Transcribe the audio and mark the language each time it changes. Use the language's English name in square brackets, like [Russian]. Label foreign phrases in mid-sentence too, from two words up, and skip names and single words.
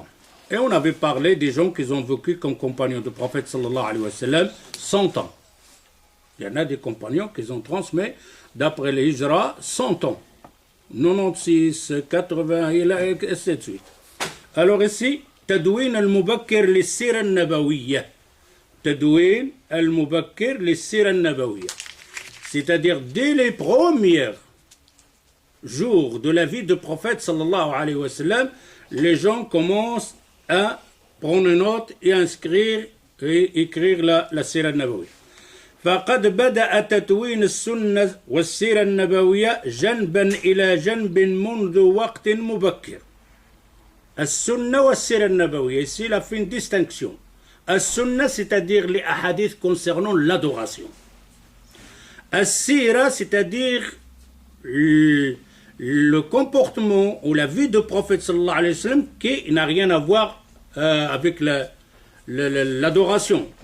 [French] Et on avait parlé des gens qui ont vécu comme compagnons du prophète [Arabic] صلى الله عليه وسلم [French] 100 ans. Il y en a des compagnons qui ont transmis, d'après les hijra, 100 ans. 96, 80, et ainsi de suite. Alors ici, [Arabic] تدوين المبكر للسيرة النبوية. تدوين المبكر للسيرة النبوية. [French] C'est-à-dire, dès les premiers jours de la vie du prophète [Arabic] صلى الله عليه وسلم, [French] les gens commencent à prendre une note et inscrire et écrire la [Arabic] السيرة النبوية. فقد بدأ تدوين السنة والسيرة النبوية جنبا إلى جنب منذ وقت مبكر. السنة والسيرة النبوية, [French] ici il a fait une distinction. السنة, c'est-à-dire les hadiths concernant l'adoration. As-sira, c'est-à-dire le comportement ou la vie du prophète [Arabic] صلى الله عليه وسلم [French] qui n'a rien à voir avec l'adoration.